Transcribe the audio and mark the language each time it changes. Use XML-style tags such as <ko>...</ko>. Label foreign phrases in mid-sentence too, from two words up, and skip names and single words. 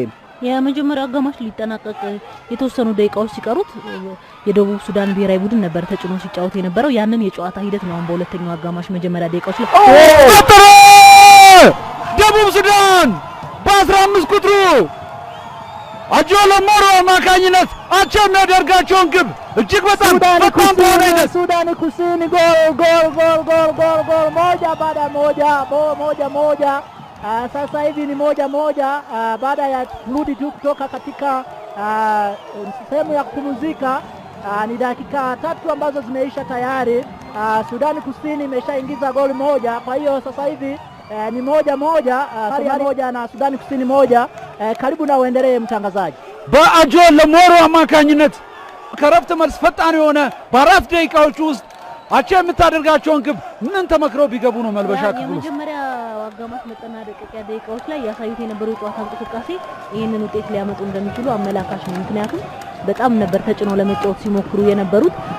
<am>የመጀመሪያው አጋማሽ ሊጠናቀቅ የተወሰኑ ደቂቃዎች ሲቀሩት የደቡብ ሱዳን ብሔራዊ ቡድን ነበር ተጭኖ ሲጫወት የነበረው ያንን የጨዋታ ሂደት ነው በሁለተኛው አጋማሽ መጀመሪያ ደቂቃዎች ላይ ደቡብ ሱዳን በ15 ቁጥሩ አጆሎ ሞሮ ማካኝነት አቻ የሚያደርጋቸውን ግብ እጅግ በጣም</am> <sw>Sudan Kusini gol moja baada moja sasa hivi ni moja baada ya kurudi tu kutoka katika sehemu ya kupumzika ni dakika 3 ambazo zimeisha tayari Sudan Kusini imeshaingiza goli moja kwa hiyo sasa hivi ni moja na Sudan Kusini moja karibu na uendelee mtangazaji</sw> <am>በአጆሎ ሞሮ አማካኝነት ከረፍት መልስ ፈጣን የሆነ በአራት ደቂቃዎች ውስጥ አቻ የምታደርጋቸውን ግብ ምን ተመክረው ቢገቡ ነው መልበሻ ክፍሉ የመጀመሪያ አጋማሽ መጠናቀቂያ ደቂቃዎች ላይ ያሳዩት የነበረው ጨዋታ እንቅስቃሴ ይሄንን ውጤት ሊያመጡ እንደሚችሉ አመላካሽ ነው ምክንያቱም በጣም ነበር ተጭኖ ለመጫወት ሲሞክሩ የነበሩት</am>